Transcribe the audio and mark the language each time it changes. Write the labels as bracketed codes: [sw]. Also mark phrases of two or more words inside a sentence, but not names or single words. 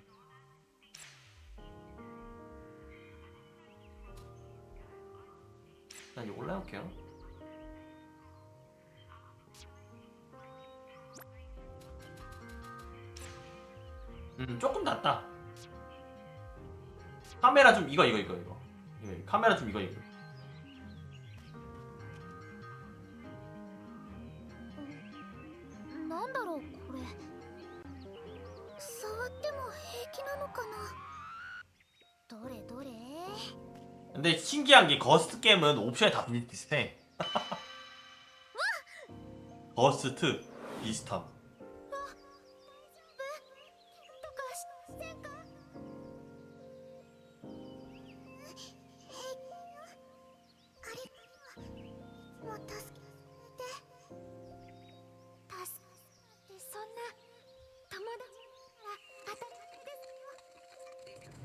[ko] 일단 이거 올라갈게요. 조금 낫다. 카메라 좀 이거. 카메라 좀 이거. [ja] なんだろうこれ。触っても平気なのかな。どれどれ。 [ko] 근데 신기한 게 거스트 게임은 옵션이 다 비슷해. 거스트 비슷함. [ja] とかしませんか。平気よ。ありがとう。いつも助けてくれて。助けってそんな友達なら当たり前ですよ。